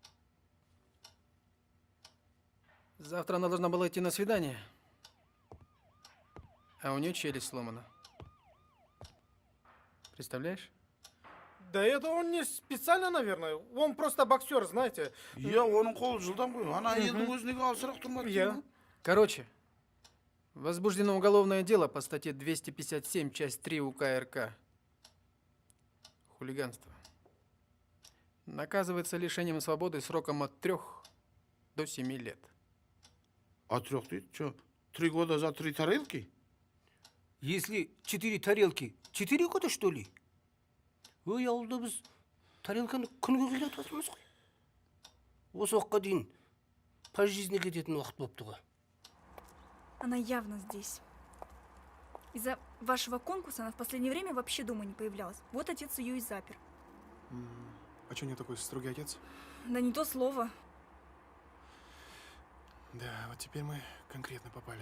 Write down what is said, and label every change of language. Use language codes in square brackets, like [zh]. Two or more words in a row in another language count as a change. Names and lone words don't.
[ru] Завтра она должна была идти на свидание, а у нее челюсть сломана. Представляешь? Да это он не специально, наверное. Он просто боксер, знаете. [kk] Я оның қолы жылдам ғой. Ана әйелдің өзіне алсырақ тұрмады. Я. [ru] Короче, возбуждено уголовное дело по статье 257, часть 3 УК РК. Хулиганство. Наказывается лишением свободы сроком от 3 до 7 лет. От 3 дейді? Что, 3 года за 3 тарелки? Если 4 тарелки, 4 года, что ли? [kk] Ой, ауылда біз тарелканы күніге қилатып жатырмыз ғой. Осы уақытқа дейін пожизненно кететін уақыт болыпты ғой. [ru] Она явно здесь. Из-за вашего конкурса она в последнее время вообще дома не появлялась. Вот отец ее и запер. А что у нее такой строгий отец? Да не то слово. Да, вот теперь мы конкретно попали.